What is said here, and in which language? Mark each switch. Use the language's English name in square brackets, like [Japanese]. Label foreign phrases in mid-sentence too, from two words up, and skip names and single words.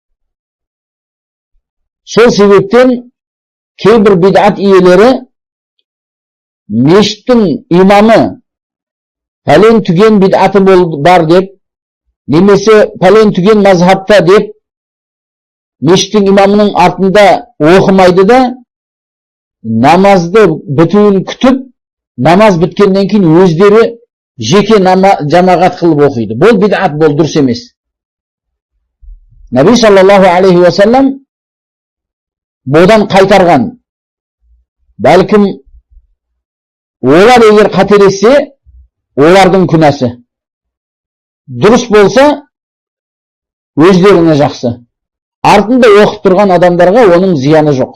[Kazakh] Сол себептен кейбір бидат иелері мешіттің имамы пәлен түген бидаты бар деп, немесе пәлен түген мазхабта деп мешіттің имамының артында оқымайды да, намазды бітуін күтіп, намаз біткеннен кейін өздері жеке жамағат қылып оқиды. Бұл бидат, бұл дұрыс емес. Наби [Arabic] صلى الله عليه وسلم [Kazakh] бұдан қайтарған. Бәлкім олар егер қателессе, олардың күнәсі. Дұрыс болса, өздеріне жақсы. Артында оқып тұрған адамдарға оның зияны жоқ.